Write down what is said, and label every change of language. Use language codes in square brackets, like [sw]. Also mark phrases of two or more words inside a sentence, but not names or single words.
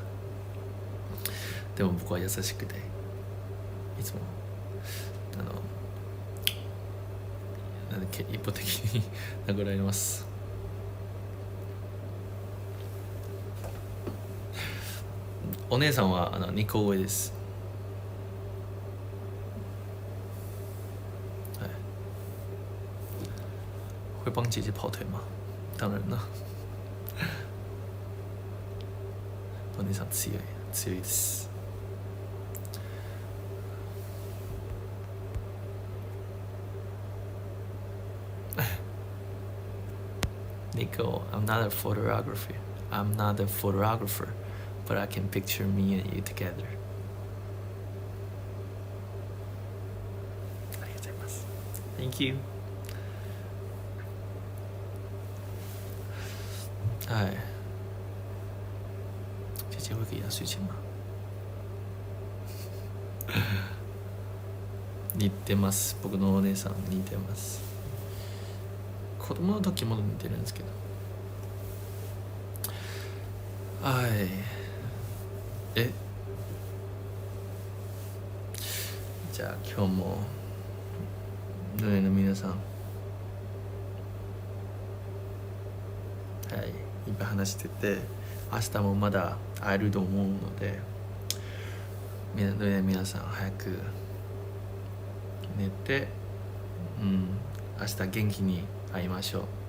[ja] でも僕は優しくていつもなんだっけ一方的に殴られます。お姉さんは2個上です。はい。 [zh] 会帮姐姐跑腿吗？当然了。 [ja] お姉さん強いです。 [en] Nico, I'm not a photographer. I'm not a photographer, but I can picture me and you together. [ja] ありがとうございます。 [en] Thank you. [ja] はい。 [zh] 姐姐会给压岁钱吗？ [ja] 似てます。僕のお姉さん似てます。子供の時も似てるんですけど。はい。じゃあ今日もルネの皆さん、はい、いっぱい話してて、明日もまだ会えると思うので、ルネの皆さん早く寝て、明日元気に会いましょう。